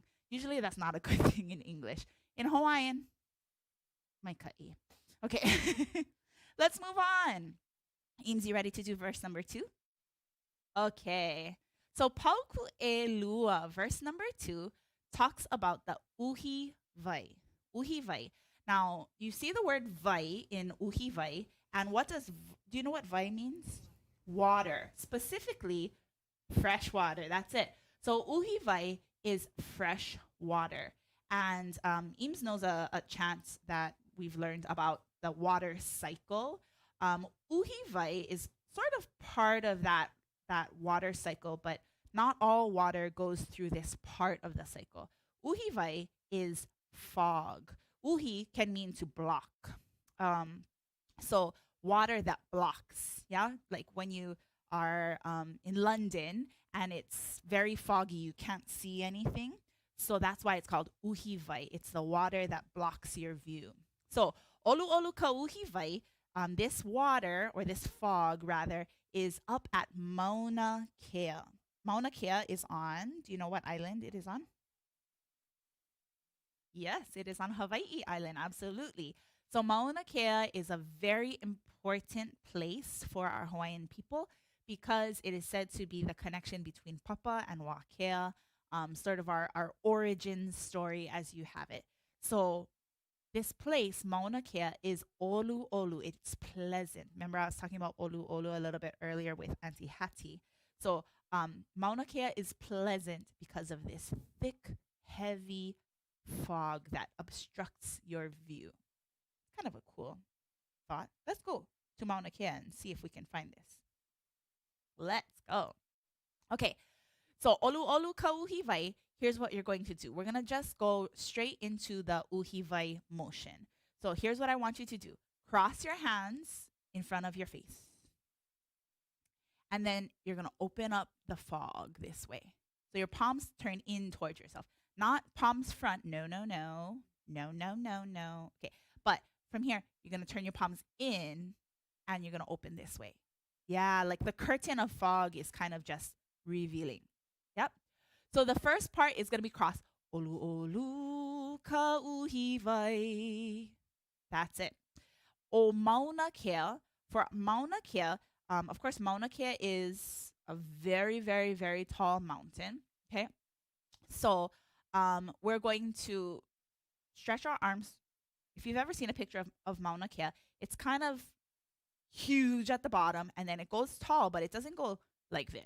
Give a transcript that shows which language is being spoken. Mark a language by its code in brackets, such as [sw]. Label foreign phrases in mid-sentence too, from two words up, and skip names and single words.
[en] Usually that's not a good thing in English. In Hawaiian, [haw] mai ka'i. [en] Okay, let's move on. Eames, you ready to do verse number 2? Okay, so [haw] pauku e lua, [en] verse number 2, talks about the [haw] uhi vai. Uhi vai. [en] Now, you see the word vai in [haw] uhi vai, [en] and do you know what vai means? Water, specifically fresh water. That's it. So [haw] uhi vai [en] is fresh water. And Eames knows a chant that we've learned about the water cycle. [haw] Uhi vai [en] is sort of part of that that water cycle, but not all water goes through this part of the cycle. Uhiwai is fog. Uhi can mean to block. So water that blocks, yeah? Like when you are in London and it's very foggy, you can't see anything. So that's why it's called uhiwai. It's the water that blocks your view. [haw] So olu olu ka uhiwai, [en] this water, or this fog rather, is up at Mauna Kea. Mauna Kea is on, do you know what island it is on? Yes, it is on Hawaii Island, absolutely. So Mauna Kea is a very important place for our Hawaiian people because it is said to be the connection between Papa and Wakea, sort of our origin story as you have it. So this place, Mauna Kea, is [haw] olu olu. [en] It's pleasant. Remember, I was talking about [haw] olu olu [en] a little bit earlier with Auntie Hattie. So Mauna Kea is pleasant because of this thick, heavy fog that obstructs your view. Kind of a cool thought. Let's go to Mauna Kea and see if we can find this. Let's go. Okay, so [haw] olu olu ka uhiwai. [en] Here's what you're going to do. We're going to just go straight into the uhiwai motion. So here's what I want you to do. Cross your hands in front of your face. And then you're going to open up the fog this way. So your palms turn in towards yourself. Not palms front. No, no, no. No, no, no, no. Okay. But from here, you're going to turn your palms in and you're going to open this way. Yeah, like the curtain of fog is kind of just revealing. Yep. So the first part is going to be crossed. [haw] Olu olu ka uhiwai. [en] That's it. [haw] O Mauna Kea. [en] For Mauna Kea, of course, Mauna Kea is a very, very, very tall mountain. Okay. So we're going to stretch our arms. If you've ever seen a picture of Mauna Kea, it's kind of huge at the bottom and then it goes tall, but it doesn't go like this.